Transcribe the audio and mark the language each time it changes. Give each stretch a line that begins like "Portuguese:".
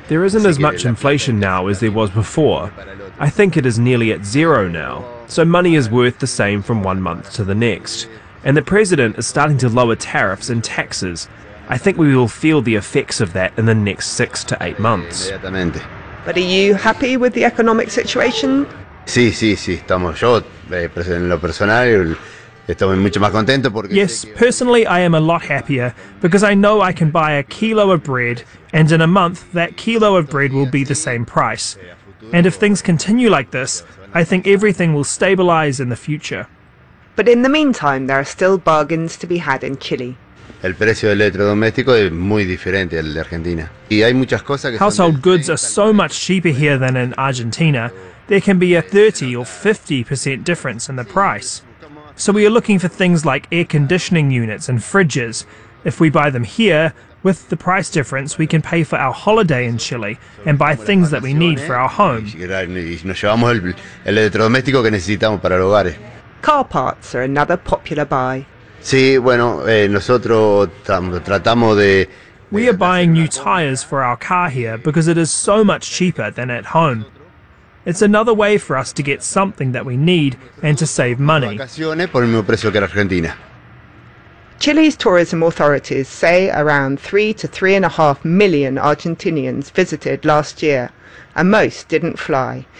English: There isn't as much inflation now as there was before. I think it is nearly at zero now. So money is worth the same from one month to the next. And the president is starting to lower tariffs and taxes. I think we will feel the effects of that in the next 6 to 8 months. But are you happy with the economic situation?
Spanish: Sí, estamos yo, en lo personal, Estoy mucho más contento porque...
English: Yes, personally I am a lot happier because I know I can buy a kilo of bread and in a month that kilo of bread will be the same price. And if things continue like this, I think everything will stabilize in the future. But in the meantime, there are still bargains to be had in Chile.
Spanish: El precio del electrodoméstico es muy diferente al de Argentina. Y hay muchas cosas que...
English: Household goods are so much cheaper here than in Argentina. There can be a 30 or 50% difference in the price. So we are looking for things like air conditioning units and fridges. If we buy them here, with the price difference, we can pay for our holiday in Chile and buy things that we need for our home.
Spanish: Nos llevamos el electrodoméstico que necesitamos para los hogares.
English: Car parts are another popular buy.
Spanish: Sí, bueno, nosotros tratamos de...
English: We are buying new tires for our car here because it is so much cheaper than at home. It's another way for us to get something that we need and to save money. Chile's tourism authorities say around 3 to 3.5 million Argentinians visited last year, and most didn't fly.